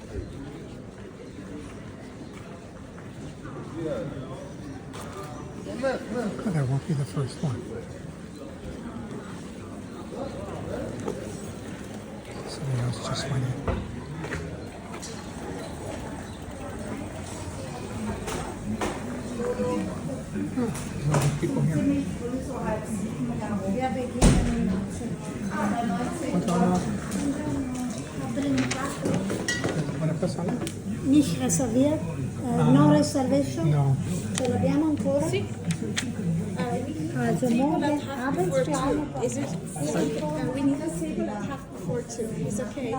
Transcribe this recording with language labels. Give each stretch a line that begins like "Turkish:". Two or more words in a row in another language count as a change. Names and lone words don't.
English: Oh, that won't be the first one. Somebody else just went in. Oh, there's a lot of people here.
German: Wir beginnen
Italian: Madonna.
German: nicht reserviert,
English: no reservation. No.
Italian: Ce l'abbiamo ancora? Sì.
German: Also morgen Abend für eine
English: Is it? We need a table at 2:30. Is okay?